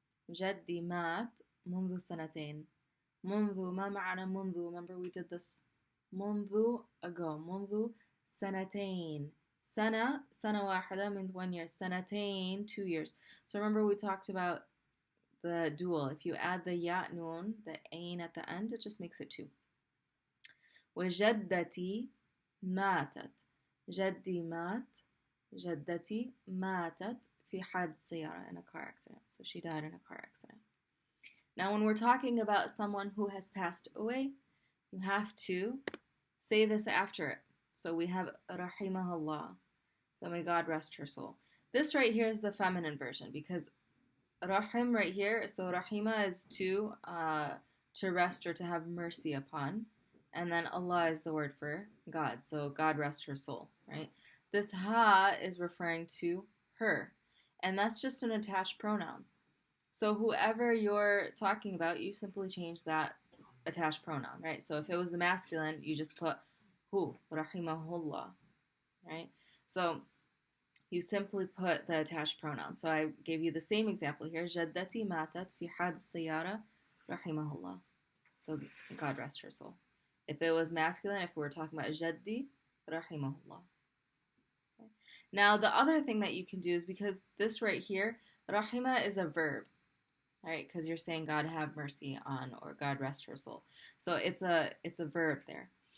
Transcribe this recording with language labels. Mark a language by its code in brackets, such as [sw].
[ar] جدي مات منذ سنتين. منذ, ما معنى منذ? [en] Remember we did this [ar] منذ ago. منذ سنتين. [en] سنة واحدة means 1 year. سنتين, 2 years. So remember we talked about the dual. If you add the ya noon, the ain at the end, it just makes it 2. [ar] وجدتي ماتت. جدي مات. جدتي ماتت في حادث سيارة, [en] in a car accident. So she died in a car accident. Now when we're talking about someone who has passed away, you have to say this after it. So we have rahimahullah. So may God rest her soul. This right here is the feminine version because rahim right here, so rahima is to rest or to have mercy upon. And then Allah is the word for God. So God rest her soul, right? This ha is referring to her. And that's just an attached pronoun. So whoever you're talking about, you simply change that attached pronoun, right? So if it was the masculine, you just put hu, rahimahullah, right? So you simply put the attached pronoun. So I gave you the same example here. [ar] جدتي ماتت في حادث سيارة rahimahullah. [en] So God rest her soul. If it was masculine, if we were talking about jaddi, rahimahullah. Okay. Now the other thing that you can do is because this right here, rahima is a verb, right? Because you're saying God have mercy on or God rest her soul. So it's a verb there.